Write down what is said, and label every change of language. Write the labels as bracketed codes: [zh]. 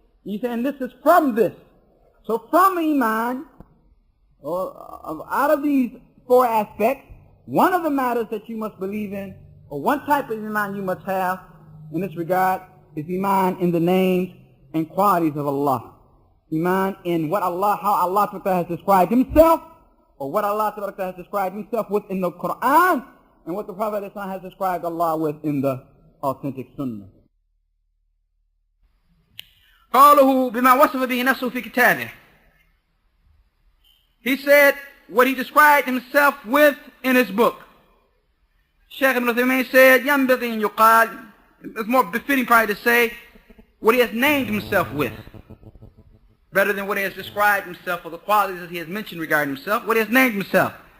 [en] You're saying this is from this. So from iman, or out of these 4 aspects, one of the matters that you must believe in, or one type of iman you must have in this regard, is iman in the names and qualities of Allah. Iman in what Allah, how Allah has described himself, or what Allah has described himself with in the Qur'an, and what the Prophet has described Allah with in the authentic Sunnah. [ar] قاله بما وصف به نفسه في كتابه. [en] He said what he described himself with in his book. Shaykh Ibn Uthaymeen said, [ar] ينبغي أن يقال, [en] it's more befitting probably to say what he has named himself with, better than what he has described himself or the qualities that he has mentioned regarding himself, what he has named himself.